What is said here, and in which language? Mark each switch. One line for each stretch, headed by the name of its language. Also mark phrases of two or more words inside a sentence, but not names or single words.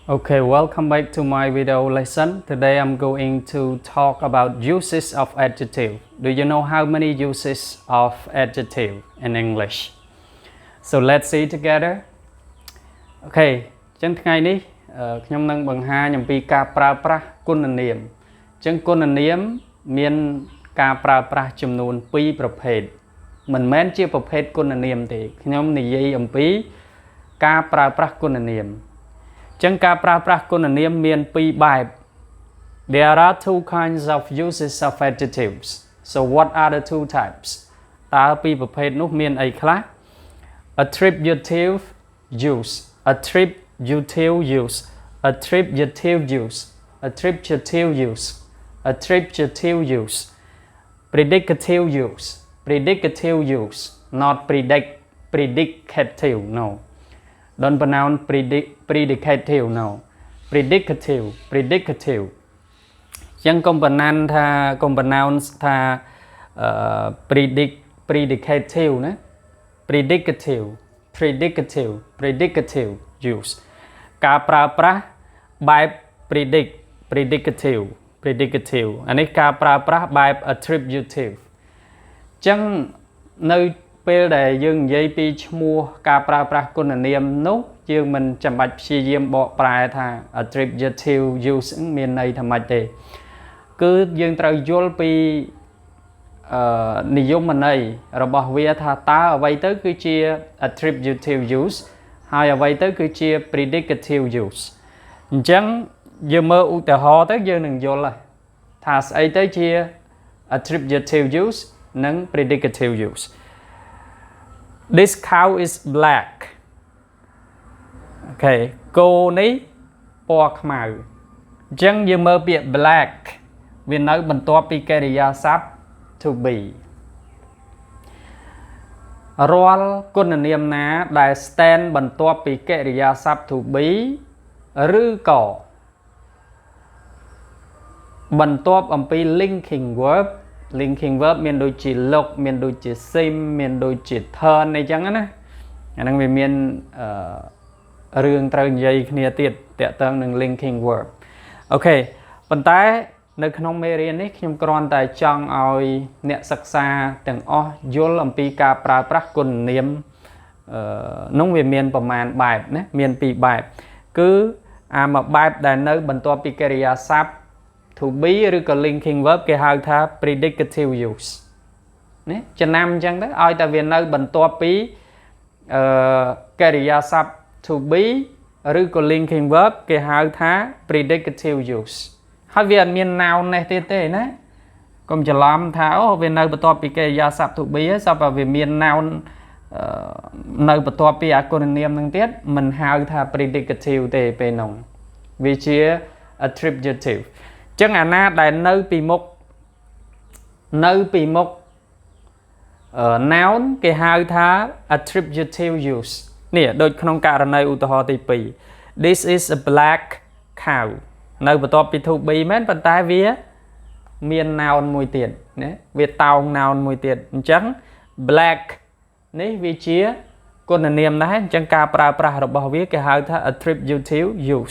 English: Okay, welcome back to my video lesson. Today I'm going to talk about uses of adjective. Do you know how many uses of adjective in English? So let's see together.
Khmer: Okay, ចឹងថ្ងៃនេះខ្ញុំនឹងបង្ហាញអំពីការប្រើប្រាស់គុណនាម ចឹងគុណនាមមានការប្រើប្រាស់ចំនួន2ប្រភេទ មិនមែនជាប្រភេទគុណនាមទេ ខ្ញុំនិយាយអំពីការប្រើប្រាស់គុណនាម ចឹងការប្រើប្រាស់គុណនាមមាន2បែប
English: There are two kinds of uses of adjectives. So what are the two types?
Khmer: តើពីរប្រភេទនោះមានអីខ្លះ
English: Attributive use, attributive use, attributive use, attributive use, attributive use, predicative use, predicative use, not predicative, no. Don't pronounce predicative, no. Predicative, predicative.
Khmer: ចឹងកុំpronounce ថា predicative ណា
English: predicative, predicative, predicative use
Khmer: ការប្រើប្រាស់បែប
English: predicative, predicative
Khmer: អានេះការប្រើប្រាស់បែប attributive ចឹងនៅពេលដែលយើងនិយាយពីឈ្មោះការប្រើប្រាស់គុណនាមនោះយើងមិនចាំបាច់ព្យាយាមបកប្រែថា
English: attributive use
Khmer: មានន័យថាម៉េចទេគឺយើងត្រូវយល់ពី និយមន័យរបស់វាថាតើអ្វីទៅគឺជា
English: attributive use
Khmer: ហើយអ្វីទៅគឺជា
English: predicative use
Khmer: អញ្ចឹងយើងមើលឧទាហរណ៍ទៅយើងនឹងយល់ថាស្អីទៅជា
English: attributive use
Khmer: និង
English: predicative use This cow is black.
Khmer: Okay, គោនេះពណ៌ខ្មៅ អញ្ចឹងយើងមើលពាក្យ black វានៅបន្ទាប់ពីកិរិយាសព្ទ
English: to be
Khmer: រាល់គុណនាមណាដែល stand បន្ទាប់ពីកិរិយាសព្ទ
English: to be
Khmer: ឬក៏បន្ទាប់អំពី
English: linking verb linking verb
Khmer: មានដូចជា look មានដូចជា seem មានដូចជា turn អីចឹងណាអាហ្នឹងវាមានរឿងត្រូវនិយាយគ្នាទៀតតាក់ទងនឹង
English: linking verb
Khmer: អូខេប៉ុន្តែនៅក្នុងមេរៀននេះខ្ញុំគ្រាន់តែចង់ឲ្យអ្នកសិក្សាទាំង អស់យល់អំពីការប្រើប្រាស់គុណនាមនោះវាមានប្រមាណបែបណាមានពីរបែបគឺអាមួយបែបដែលនៅ បន្ទាប់ពីកិរិយាសព្ទ
English: to be
Khmer: ឬក៏
English: linking verb
Khmer: គេហៅថា
English: predicative use
Khmer: ណាចំណាំអញ្ចឹងទៅឲ្យ តែវានៅបន្ទាប់ពីកិរិយាសព្ទ
English: to be
Khmer: ឬក៏
English: linking verb
Khmer: គេហៅថា
English: predicative use
Khmer: ហើយវាអត់មាន noun នេះទៀតទេណាកុំច្រឡំថាអូវានៅបន្ទាប់ពីកិរិយាសព្ទ
English: to be
Khmer: ហើយសពតែវាមាន noun នៅបន្ទាប់ពីអគុណនាមនឹងទៀតមិនហៅថា predicative ទេពេលនោះវាជា attributiveចឹងអាណាដែលនៅពីមុខ noun គេហៅថា
English: attributive use
Khmer: នេះដូចក្នុងករណីឧទាហរណ៍ទី2
English: This is a black cow
Khmer: នៅបន្ទាប់ពី
English: to be
Khmer: មែនប៉ុន្តែវាមាន noun មួយទៀតណាវាតោង noun មួយទៀតអញ្ចឹង black នេះវាជាគុណនាមដែរអញ្ចឹងការប្រើប្រាស់របស់វាគេហៅថា
English: attributive use